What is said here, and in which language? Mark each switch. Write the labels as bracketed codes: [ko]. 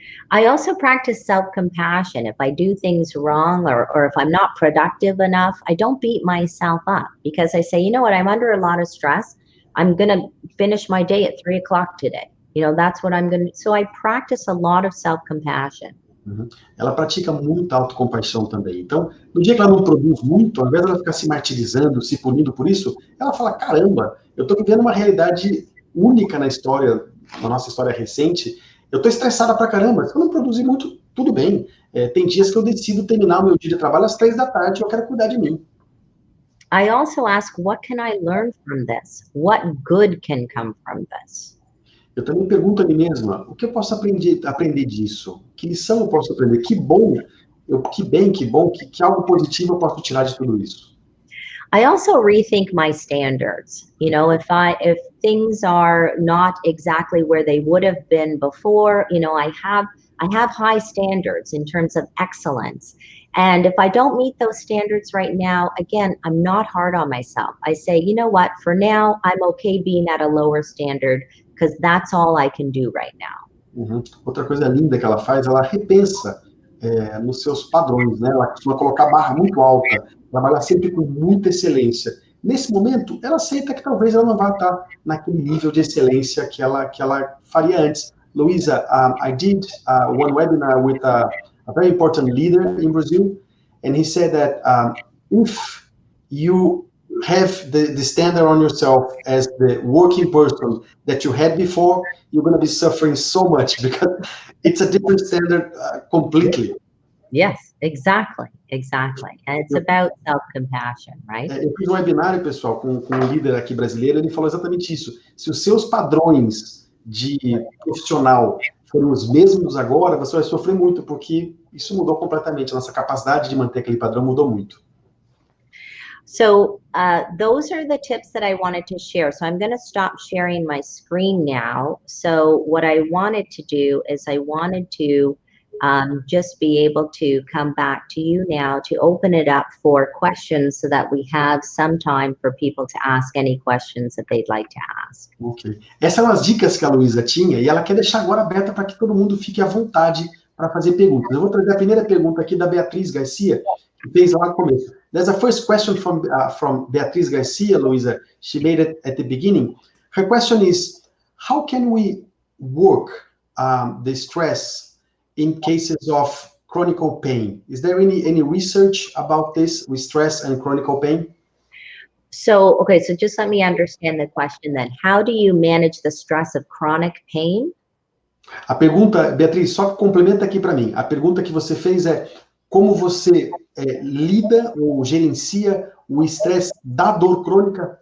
[en] I also practice self-compassion. If I do things wrong or if I'm not productive enough, I don't beat myself up because I say, you know what, I'm under a lot of stress. I'm going to finish my day at 3 o'clock today. You know, that's what I'm going to, so I practice a lot of self-compassion. Uhum. [pt] Ela pratica muita autocompaixão também. Então, no dia que ela não produz muito, ao invés dela ficar se martirizando, se punindo por isso, ela fala, caramba, eu estou vivendo uma realidade única na história, na nossa história recente, eu estou estressada pra caramba, se eu não produzir muito, tudo bem. Tem dias que eu decido terminar o meu dia de trabalho às 3 da tarde e eu quero cuidar de mim. [en] I also ask, what can I learn from this? What good can come from this? [pt] Eu também pergunto a mim mesma, o que eu posso aprender disso? Que lição eu posso aprender? Que bom, que bom, que algo positivo eu posso tirar de tudo isso? [en] I also rethink my standards. You know, if things are not exactly where they would have been before, you know, I have high standards in terms of excellence. And if I don't meet those standards right now, again, I'm not hard on myself. I say, you know what, for now, I'm okay being at a lower standard because that's all I can do right now. Uhum. [pt] Outra coisa linda que ela faz, ela repensa nos seus padrões, né? Ela costuma colocar a barra muito alta, trabalhar sempre com muita excelência. Nesse momento, ela aceita que talvez ela não vá estar naquele nível de excelência que ela faria antes. [en] Louisa, I did one webinar with a very important leader in Brazil, and he said that if you have the standard on yourself as the working person that you had before, you're going to be suffering so much because it's a different standard completely. Yes, exactly. And it's about self-compassion, right? [pt] Eu fiz um webinar, pessoal, com um líder aqui brasileiro, ele falou exatamente isso. Se os seus padrões de profissional forem os mesmos agora, você vai sofrer muito, porque isso mudou completamente. A nossa capacidade de manter aquele padrão mudou muito. [en] So those are the tips that I wanted to share. So I'm going to stop sharing my screen now. So what I wanted to do is I wanted to just be able to come back to you now to open it up for questions so that we have some time for people to ask any questions that they'd like to ask. Ok. [pt] Essas são as dicas que a Louisa tinha e ela quer deixar agora aberta para que todo mundo fique à vontade para fazer perguntas. Eu vou trazer a primeira pergunta aqui da Beatriz Garcia, que fez lá no começo. [en] There's a first question from Beatriz Garcia, Louisa. She made it at the beginning. Her question is, how can we work the stress in cases of chronic pain? Is there any research about this with stress and chronic pain? So, okay, so just let me understand the question then. How do you manage the stress of chronic pain? [pt] A pergunta, Beatriz, só complementa aqui para mim. A pergunta que você fez é como você lida ou gerencia o estresse da dor crônica?